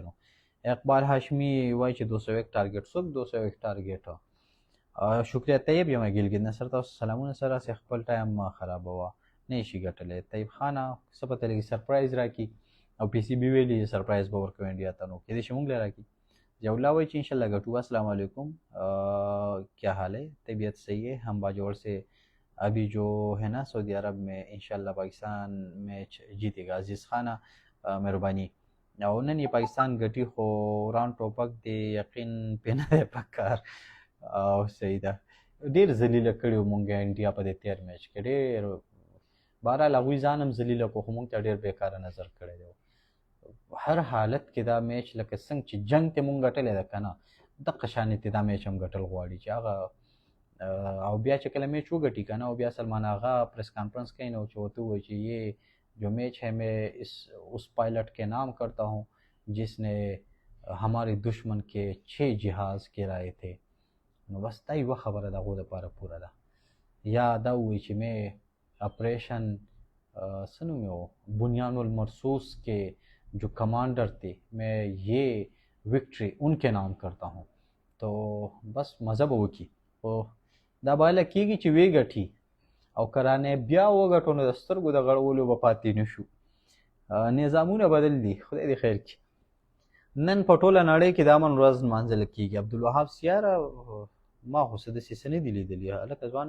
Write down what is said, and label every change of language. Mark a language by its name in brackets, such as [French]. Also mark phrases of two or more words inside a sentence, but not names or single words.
[Pashto] نو اقبال هاشمي وایي چې 201 ټارګېټ څوک 201 ټارګېټ. شکریه طیب یم ګلګت نصر، تاسو سلامونه سره سي خپل ټایم ما خرابوه نه شي ګټلی. طیب خانه څه پته لګي سرپرایز راکړي، او پی سی بي ویلي سرپرایز به ورکوي انډیا ته، نو کېدای شي موږ له راکړي. ضیاء الله وایي چې انشاءاللہ ګټو. [Arabic] السلام علیکم، [Urdu] کیا حال ہے؟ طبیعت صحیح ہے؟ ہم باجوڑ سے ابھی جو ہے نا سعودی عرب میں انشاءاللہ پاکستان میچ جیتے گا. [Pashto] عزیز خانه مهرباني. او نن یې پاکستان ګټي، خو ران ټوپک دی یقین پې نه دی پکار. او صحیح ده، ډېر ذلیله کړي وو مونږ انډیا په دې تېر میچ کې، ډېر بهرحال هغوی ځان هم ذلیله کړو، خو مونږ ته ډېر بېکاره نظر کړی دی. هر حالت کې دا میچ لکه څنګه چې جنګ ته مونږ ګټلی ده که نه، دقه شانې ته دا میچ هم ګټل غواړي چې هغه. او بیا چې کله میچ وګټي که نه، او بیا سلمان آغا پریس کانفرنس کوي نو چې ورته ووایي چې [Urdu] یہ جو میچ ہے میں اس پائلٹ کے نام کرتا ہوں جس نے ہمارے دشمن کے 6 جہاز گرائے تھے. [Pashto] نو بس دا یوه خبره د هغو دپاره پوره ده. یا دا ووایي چې [Urdu] میں آپریشن [Pashto] څه نوم یې و بنیان المرصوص [Urdu] کے جو کمانڈر تھے میں یہ وکٹری ان کے نام کرتا ہوں. [Pashto] تو بس مزه به وکړي، خو دا باله کېږي چې ویې ګټي، او کرانې بیا وګټو نو د سترګو د غړولو به پاتې نه شو. نظامونه بدل دي، خدای دې خیر کړي. نن په ټوله نړۍ کې د امن ورځ نمانځل کېږي. عبدالوهاب سیاره ما خو څه داسې څه نه دي لیدلي هلکه ځوانه.